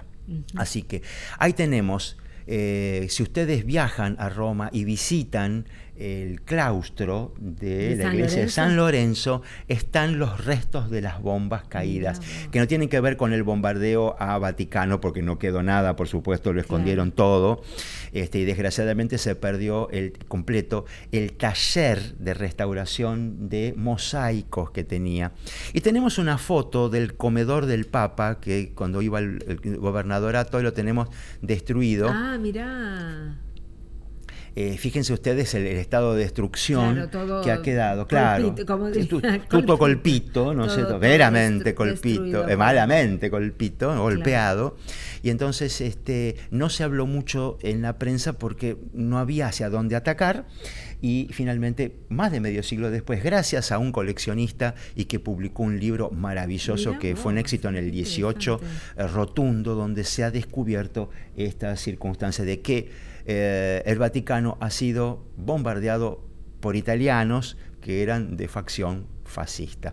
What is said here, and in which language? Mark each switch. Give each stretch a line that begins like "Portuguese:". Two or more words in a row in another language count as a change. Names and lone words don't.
Spanish: Así que ahí tenemos, si ustedes viajan a Roma y visitan el claustro de la iglesia de San Lorenzo, están los restos de las bombas caídas, que no tienen que ver con el bombardeo a Vaticano, porque no quedó nada, por supuesto, lo escondieron todo, y desgraciadamente se perdió completo el taller de restauración de mosaicos que tenía. Y tenemos una foto del comedor del Papa, que cuando iba el gobernadorato, lo tenemos destruido. Mirá. Fíjense ustedes el estado de destrucción que ha quedado,
Italian: tutto colpito,
Spanish: no sé,
Italian: veramente colpito, malamente colpito,
Spanish: golpeado. Y entonces no se habló mucho en la prensa porque no había hacia dónde atacar. Y finalmente, más de medio siglo después, gracias a un coleccionista y que publicó un libro maravilloso que fue un éxito en el 18, rotundo, donde se ha descubierto esta circunstancia de que el Vaticano ha sido bombardeado por italianos que eran de facción fascista.